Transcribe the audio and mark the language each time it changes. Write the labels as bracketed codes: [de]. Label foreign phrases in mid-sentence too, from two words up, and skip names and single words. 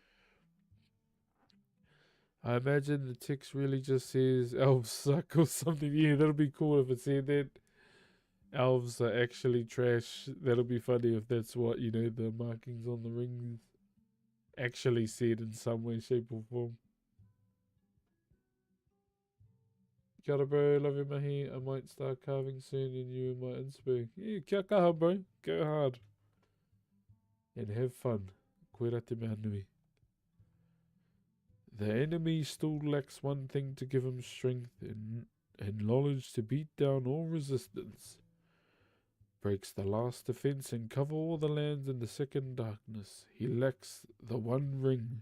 [en] I imagine the text really just says elves suck or something. Yeah, that'll be cool if it said that. Elves are actually trash. That'll be funny if that's what, the markings on the rings actually said in some way, shape, or form. [mi] Kia ora, [en] bro. Love you, mahi. I might start carving soon and you and my inspo. Yeah, [mi] kia kaha, [en] bro. Go hard. And have fun. [mi] Koe te mea nui. [en] The enemy still lacks one thing to give him strength and knowledge to beat down all resistance. Breaks the last defense and cover all the lands in the second darkness. He lacks the one ring.